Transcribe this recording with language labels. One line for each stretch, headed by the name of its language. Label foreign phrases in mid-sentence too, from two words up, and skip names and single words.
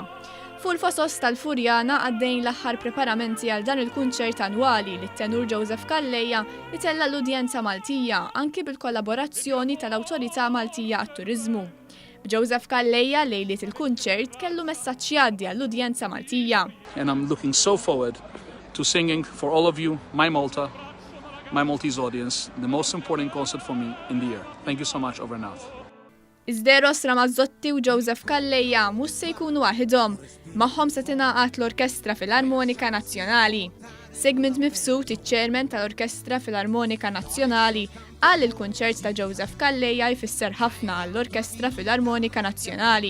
Maltese: Fu l-Fosos tal-Furjana għaddejn l-aħħar preparamenti għal dan il-kunċert annwali li t-tenur Joseph Calleja itella l-udjenza Maltija anki bil-kollaborazzjoni tal-Awtorità Maltija għat-Turiżmu. Joseph Calleja lejliet il-kunċert kellu messaġġ jgħaddi għall-udjenza Maltija.
English: And I'm looking so forward to singing for all of you, my Maltese audience, the most important concert for me in the year. Thank you so much, over and out.
Maltese: Eros Ramazzotti u Joseph Calleja mhux se jkunu waħedhom, magħhom se tingħaqad l-Orkestra Filarmonika Nazzjonali. Segment Mifsud, iċ-ċermen tal-Orkestra Filarmonika Nazzjonali, qal il-kunċert ta' Joseph Calleja jfisser ħafna għall-Orkestra Filarmonika Nazzjonali.